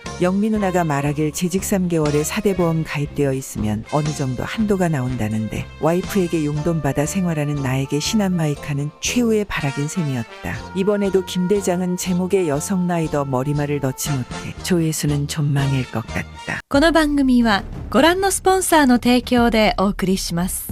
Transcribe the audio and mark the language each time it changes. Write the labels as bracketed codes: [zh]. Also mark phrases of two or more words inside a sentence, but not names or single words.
[ko] 영미 누나가 말하길 재직 3개월에 4대 보험 가입되어 있으면 어느 정도 한도가 나온다는데 와이프에게 용돈 받아 생활하는 나에게 신한 마이카는 최후의 바락인 셈이었다. 이번에도 김 대장은 제목에 여성 라이더 머리말을 넣지 못해 조회수는 존망일 것 같다. [ja] この番組はご覧のスポンサーの提供でお送りします。